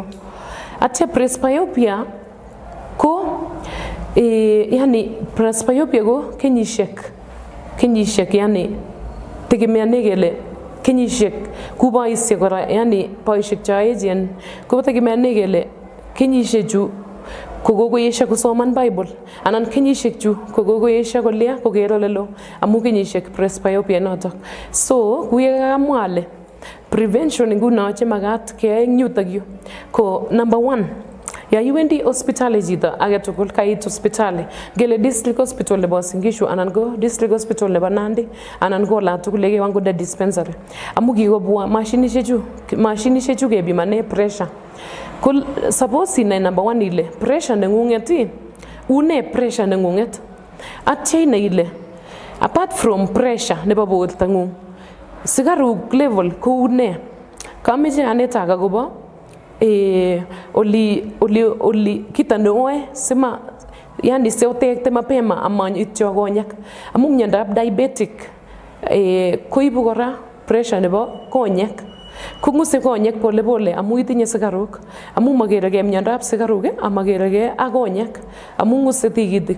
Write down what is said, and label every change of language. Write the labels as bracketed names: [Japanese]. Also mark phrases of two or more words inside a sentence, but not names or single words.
[Kalenjin] Atya presbyopia ko yani presbyopia ko kenyisiek yani tegemeane kele kenyisiek ku boisiek kora yani boisiek cho echen ko tegemeane kele kenyisiek chu ko kokoyesha kusoman Bible anan kenyisiek chu ko kokoyesha kolia koker olelo amu kenyisiek presbyopia notok. So kuye kamwa ale prevention nguno che magat keyai eng yutok yu ko number 1, ya iwendi hospitali chito age tugul kait hospitali ngele [English] district hospital [Kalenjin] nebo Singishu anan ko [English] district hospital [Kalenjin] nebo Nandi anan ko la tugul yekewan de dispensary amu kikobwa mashinishek chu kebimane pressure. Ko suppose inai number 1 ile pressure nengunget une pressure nengunget atya inai ile [English] apart from [Kalenjin] pressure nebo bortangung sigaruk level ko une. Kameche anetak akobo oli kita neoe sima yani seotekte mapema amanyityo konyak amu miondab diabetic koibu kora pressure nebo konyek konguse konyek [Swahili] pole pole [Kalenjin] amu itinye sigaruk amu makerege miondab sigaruk amakerege ak konyek amu nguse tigitik.